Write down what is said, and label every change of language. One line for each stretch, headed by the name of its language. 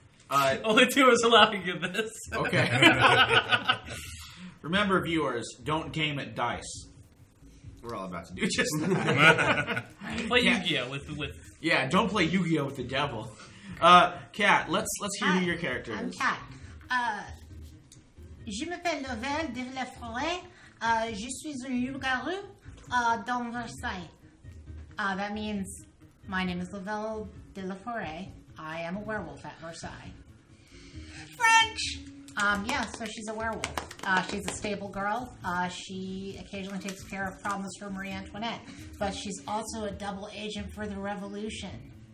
English: Only two of us allowing you this. Okay. Remember, viewers, don't game at dice. We're all about to do just that. Play Yu-Gi-Oh! with Yeah, don't play Yu-Gi-Oh! With the devil. Kat, let's hear who your character is. I'm Kat.
French: Je m'appelle Lovell de la Forêt. Je suis un loup-garou dans Versailles.
English: That means my name is Lovell de la Forêt. I am a werewolf at Versailles. French! Yeah, so she's a werewolf. She's a stable girl. She occasionally takes care of problems for Marie Antoinette. But she's also a double agent for the revolution.